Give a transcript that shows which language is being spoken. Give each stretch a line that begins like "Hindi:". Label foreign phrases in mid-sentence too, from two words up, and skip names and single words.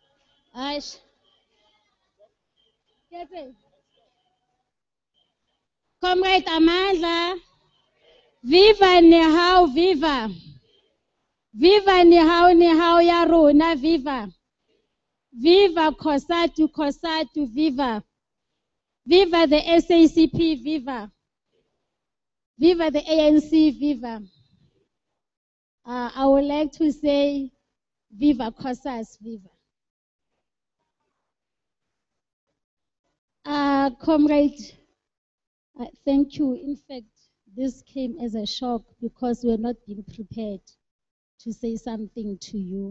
English: Aish. Comrade Amandla. Viva Nehawu, viva. Viva Nehawu, Nehawu
Southern Sotho: ya rona,
English: viva. Viva COSATU, COSATU, viva. Viva the SACP, viva. Viva the ANC, viva. I would like to say, viva COSAS, viva. Comrade, thank you. In fact, this came as a shock because we're not being prepared to say something to you.